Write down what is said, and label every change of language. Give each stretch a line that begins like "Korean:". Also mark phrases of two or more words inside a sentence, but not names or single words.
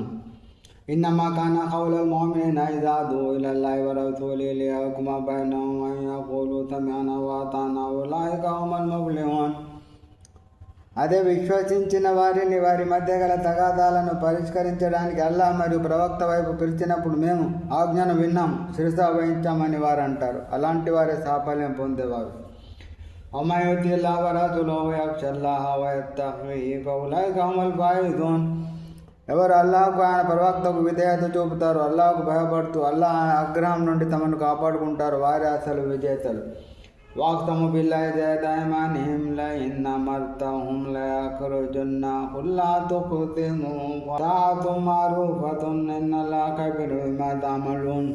Arabic: إنما كان قول المؤمنين إذا دعوا إلى الله ورسوله ليحكم بينهم أن يقولوا سمعنا وأطعنا أولئك هم المفلحون.
Telugu: అదే విశ్వసించిన వారిని వారి మధ్య గల తగాదాలను పరిష్కరించడానికి అల్లాహ్ మరియు ప్రవక్త వైపు పిలిచినప్పుడు మేము ఆజ్ఞను విన్నాం, శిరస వహించామని వారు అంటారు. అలాంటి వారే సాఫల్యం పొందేవారు.
Arabic: ومن يطع الله ورسوله ويخشى الله ويتقه فأولئك هم الفائزون.
Telugu: ఎవరు అల్లాహకు ఆయన ప్రవక్తకు విధేయత చూపుతారు, అల్లాహకు భయపడుతూ అల్లాహ్ ఆగ్రహం నుండి తమను కాపాడుకుంటారు, వారే అసలు విజేతలు.
Arabic: وأقسموا بالله جهد أيمانهم لئن أمرتهم ليخرجن قل لا تقسموا طاعة معروفة إن الله خبير بما تعملون.